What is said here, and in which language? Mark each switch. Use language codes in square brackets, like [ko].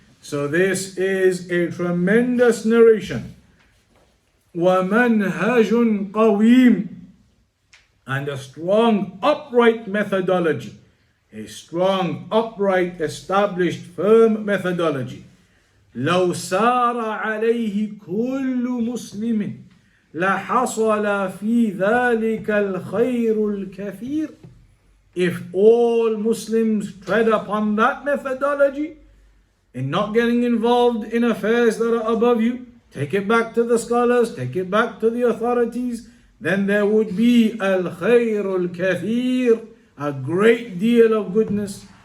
[en] So this is a tremendous narration. [ar] وَمَنْهَجٌ قَوِيمٌ. [en] And a strong, upright methodology. A strong, upright, established, firm methodology. [ar] لو سار عليه كل مسلم لحصل في ذلك الخير الكثير. [en] If all Muslims tread upon that methodology, in not getting involved in affairs that are above you, take it back to the scholars, take it back to the authorities, then there would be al-khayr al-kathir, a great deal of goodness.